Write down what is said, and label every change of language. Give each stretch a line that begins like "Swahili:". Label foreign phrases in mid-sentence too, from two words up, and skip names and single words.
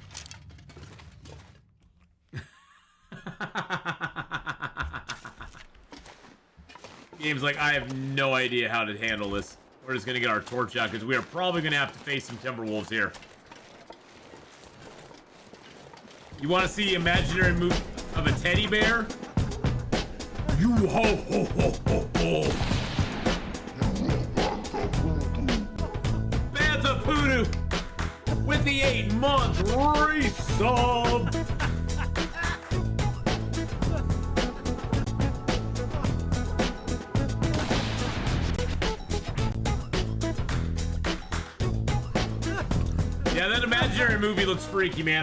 English: Game's like, I have no idea how to handle this. We're just gonna get our torch out because we are probably gonna have to face some Timberwolves here. You want to see the imaginary move of a teddy bear? You ho ho ho ho ho! Bantha Poodoo with the 8-month resub. Yeah, that imaginary movie looks freaky, man.